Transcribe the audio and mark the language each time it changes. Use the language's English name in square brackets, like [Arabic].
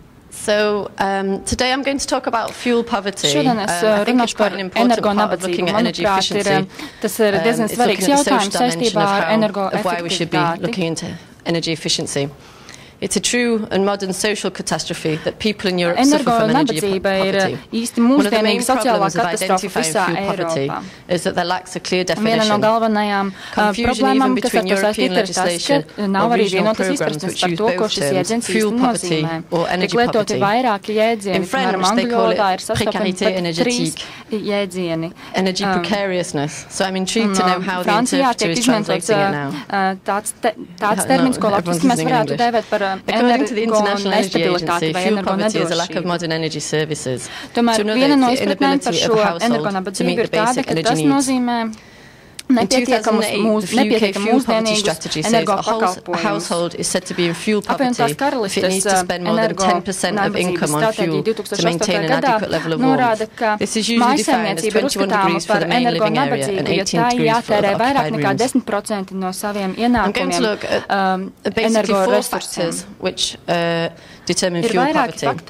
[English] So today I'm going to talk about fuel poverty. [Latvian] Šodien es runāšu par energonabadzību. Manuprāt, tas ir diezgan svarīgs jautājums saistībā ar energoefektivitāti. [English] It's a true and modern social catastrophe that people in Europe suffer from energy poverty. One of the main problems of identifying fuel poverty is that there lacks a clear definition. Confusion even between European legislation or regional programs which use both terms, fuel poverty or energy poverty. In French, they call it précarité énergétique, energy precariousness. So I'm intrigued to know how the interpreter is translating it now. [Latvian] Tāds termins, ko latviski mēs varētu dēvēt par [English] According to the International Energy Agency, fuel poverty is a lack of modern energy services. [Latvian] Tomēr viena no izpratnēm par šo energonabadzību ir tāda, ka tas nozīmē nepietiekam mūsdienīgus [English] household is said to be in fuel poverty if it needs to spend more than 10% of income on fuel to maintain an adequate level of warmth. This is usually defined as 21 degrees for the main living area and 18 degrees for the occupied rooms. I'm going to look at basically 4 factors which determine fuel poverty.